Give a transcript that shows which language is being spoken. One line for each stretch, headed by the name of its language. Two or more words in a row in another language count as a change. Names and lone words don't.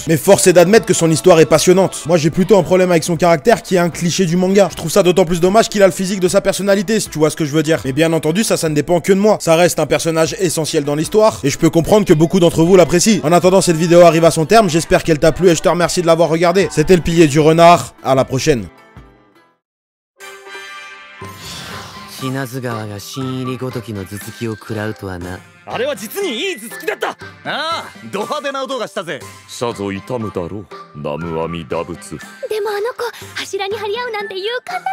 French: Mais force est d'admettre que son histoire est passionnante. Moi, j'ai plutôt un problème avec son caractère qui est un cliché du manga. Je trouve ça d'autant plus dommage qu'il a le physique de sa personnalité, si tu vois ce que je veux dire. Mais bien entendu, ça ne dépend que de moi. Ça reste un personnage essentiel dans l'histoire, et je peux comprendre que beaucoup d'entre vous l'apprécient. En attendant, cette vidéo arrive à son terme, j'espère qu'elle t'a plu et je te remercie de l'avoir regardé. C'était le pilier du renard, à la prochaine.
Japanese: 死なず川が新入りごときの頭突きを食らうとはな。あれは実にいい頭突きだった。ああ、ド派手な音がしたぜ。さぞ痛むだろう、南無阿弥陀仏。でもあの子柱に張り合うなんて勇敢なのね。